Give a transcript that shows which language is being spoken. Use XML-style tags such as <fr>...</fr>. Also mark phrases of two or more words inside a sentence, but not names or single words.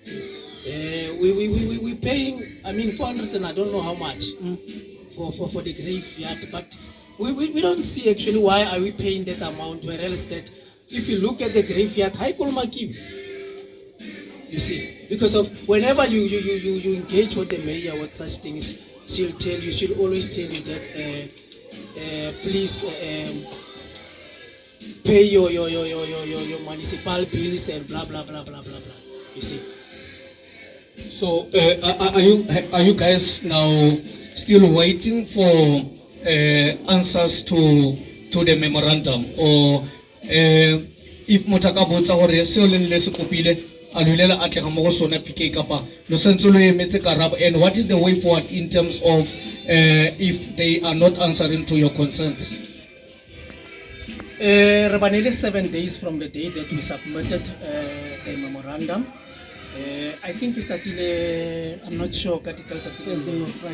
<en>We paying, I mean, 400 and I don't know how much for the graveyard, but we don't see actually why are we paying that amount, whereas that if you look at the graveyard, you see, because of whenever you engage with the mayor with such things, she'll always tell you that please pay your municipal bills and blah blah blah blah blah blah. You see. So are you guys now still waiting for answers to the memorandum, or if</en> <tn>motakabotsa gore se le le se kopile alulela atlega mo go sona PK kapa lo sentse lo emetse karabo,</tn> <en>and what is the way forward in terms of if they are not answering to your concerns? Nearly 7 days from the day that we submitted the memorandum. I think it started, I'm not sure, Thursday or Friday.</en>